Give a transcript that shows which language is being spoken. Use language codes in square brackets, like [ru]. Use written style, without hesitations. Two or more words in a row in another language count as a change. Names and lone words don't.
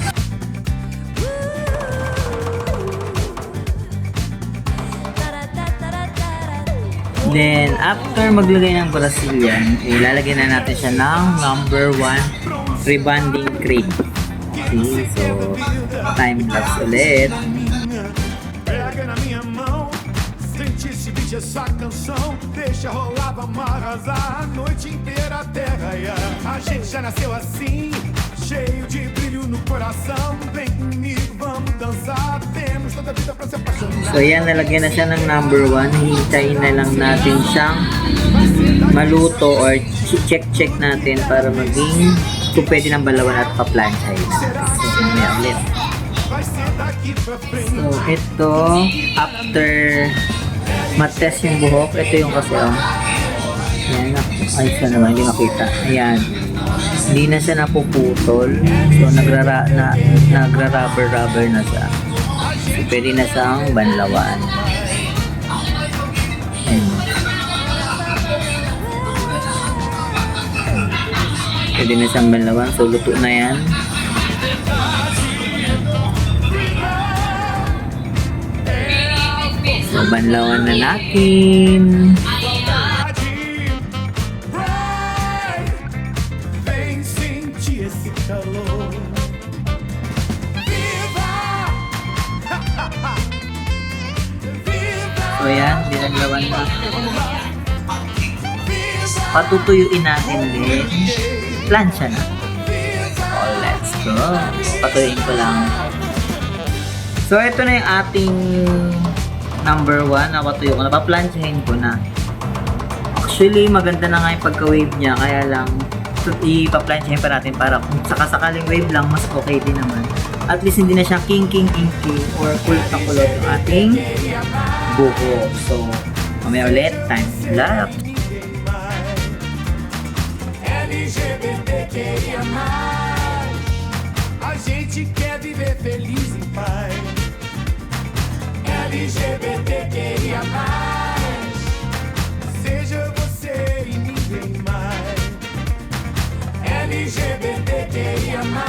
[en] Then, after [tl] maglagay ng Brazilian, ilalagyan na natin siya ng [en] number 1 rebonding cream. [tl] Okay, so, [en] time lapse [tl] ulit. [pt] Pega na minha mão, sente esse beat, essa canção. Deixa rolar, vamos arrasar a noite inteira até raiar. A gente já nasceu assim, cheio de brilho no coração. Vem comigo, vamos dançar. Temos toda a vida pra se apaixonar. [tl] So yan, nalagyan na siya ng number 1. Hintayin na lang natin siyang maluto [en] or check [tl] natin para maging kung pwede ng balawan at pa-planchahin natin. So, mamaya ulit. [pt] Vai ser daqui pra frente. [tl] So, ito, after matest yung buhok, ito yung kasi, Ayan, ayos na naman, hindi makita. Ayan. Hindi na siya napuputol. So, nagra-rubber na siya. So, pwede na siyang banlawan. Ayan. Pwede na siyang banlawan. So, luto na yan. So, banlawan na natin. [pt] Vem sentir esse calor. Viva! Viva! [tl] So, yan. Binaglawan na. Patutuyuin natin din. Plancha na. [en] Oh, let's go. [tl] Patuyuin ko lang. So, ito na yung ating number 1. Napatuyo ko. Napaplansyahin ko na. Actually, maganda na nga yung pagka-wave niya. Kaya lang, ipaplansyahin pa natin para kung sakasakaling wave lang, mas okay din naman. [en] At least [tl] hindi na siya king or kulot na kulot yung ating buhok. So, mamaya ulit. [en] Time lapse. [pt] LGBTQIA+. A gente quer viver feliz em paz. LGBTQIA+. Seja você e ninguém mais. LGBTQIA+.